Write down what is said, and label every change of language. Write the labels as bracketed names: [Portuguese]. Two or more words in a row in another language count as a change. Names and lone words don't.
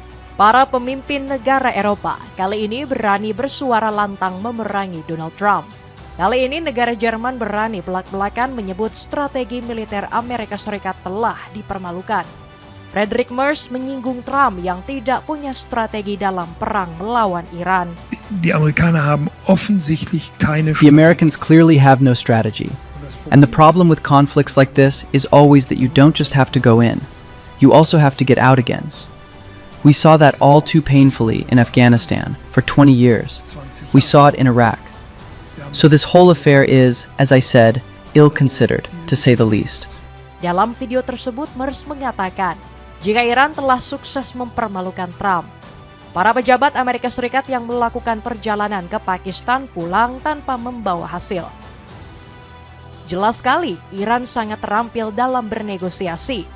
[Indonesian] Para pemimpin negara Eropa kali ini berani bersuara lantang memerangi Donald Trump. Kali ini negara Jerman berani belak-belakan menyebut strategi militer Amerika Serikat telah dipermalukan. Friedrich Merz menyinggung Trump yang tidak punya strategi dalam perang melawan Iran. [German] Die Amerikaner haben offensichtlich keine [English] The Americans clearly have no strategy. And the problem with conflicts like this is always that you don't just have to go in. You also have to get out again. We saw that all too painfully in Afghanistan for 20 years. We saw it in Iraq. So this whole affair is, as I said, ill-considered, to say the least. [Indonesian] Dalam video tersebut, Merz mengatakan, jika Iran telah sukses mempermalukan Trump, para pejabat Amerika Serikat yang melakukan perjalanan ke Pakistan pulang tanpa membawa hasil. Jelas sekali, Iran sangat terampil dalam bernegosiasi.